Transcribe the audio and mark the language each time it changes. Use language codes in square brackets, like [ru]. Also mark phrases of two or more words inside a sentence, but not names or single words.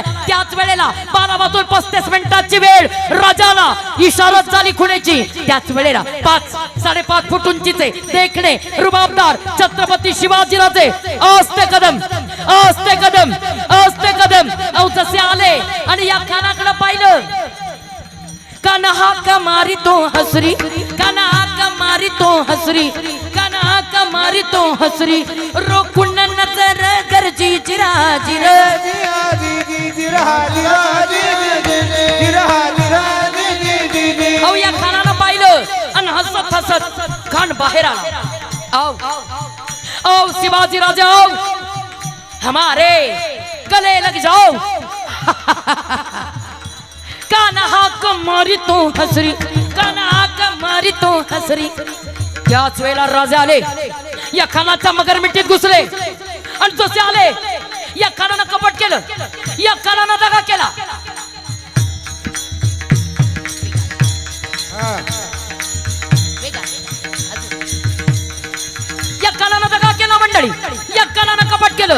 [mr] त्याच वेळेला बालामधून 35 मिनिटाची वेळ राजाला इशारत झाली खुणेची. त्याच वेळेला 5-5.5 फूट उंचीचे देखणे रुबाबदार छत्रपती शिवाजीराजे आस्ते कदम, आस्ते कदम, आस्ते कदम जसे आले आणि या खानाकडे पाहिलं, काना हाक मारी तो हसरी, काना हाक मारी तो हसरी, काना हाक मारी तो हसरी, रोखून नजर गरजी जिरा जिर जिरा जी जी जिरा जिरा जी जी जिरा जिरा जी जी जी जी. अहो या खानानं पाहिलं आणि हसत हसत खान बाहेर आला. [hi] आओ आओ शिवाजी राजा आओ, हमारे गले लग जाओ. [mr] काना हाक मारी तो हसरी, काना हाक मारी तो हसरी. त्याच वेळेला राजे आले, या खानाच्या मगर मिठीत घुसले आणि जसे आले या खानानं कपट केलं, या खानानं दगा केला. या कानानं दगा केला मंडळी, या कानानं कपाट केलं.